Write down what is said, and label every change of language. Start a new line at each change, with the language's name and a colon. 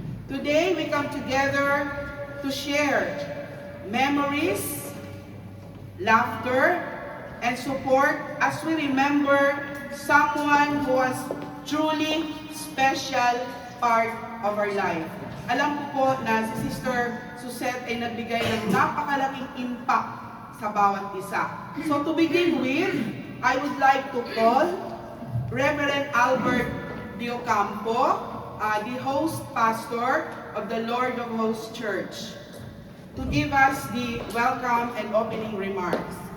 English: Today, we come together to share memories, laughter, and support as we remember someone who was truly special part of our life.
Filipino: Alam ko po na si Sister Susette ay nagbigay ng napakalaking impact sa bawat isa.
English: So to begin with, I would like to call Reverend Albert Diocampo, the host pastor of the Lord of Hosts Church, to give us the welcome and opening remarks.